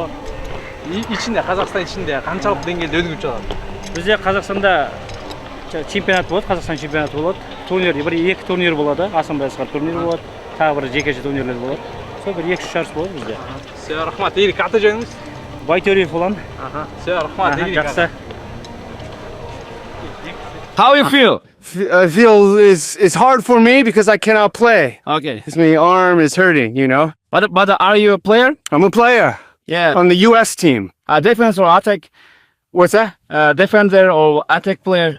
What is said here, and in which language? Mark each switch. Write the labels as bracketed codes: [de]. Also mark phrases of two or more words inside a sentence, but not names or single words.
[ky] Ичинде Қазақстан ичинде канчалык деңгээлде өнүгүп жатат? Бизде Қазақстанда чемпионат болот, Қазақстан чемпионаты болот. Турнир, бир 2 турнир болот, ассамблеясында турнир болот, тагы бир жекеше турнирлер болот. [kk] Сол бир 2-3 жарыс болот бизде. [ky] Все, рахмат. Ийгилик, аты жөнүңүз? Байтөриев улан. Все, рахмат. [kk] Жақсы. [en] How you feel? Feel is hard for me because I cannot play. Okay. Because my arm is hurting, you know. But are you a player? I'm a player. Yeah. On the U.S. team. Defense or attack? What's that? Defender or attack player?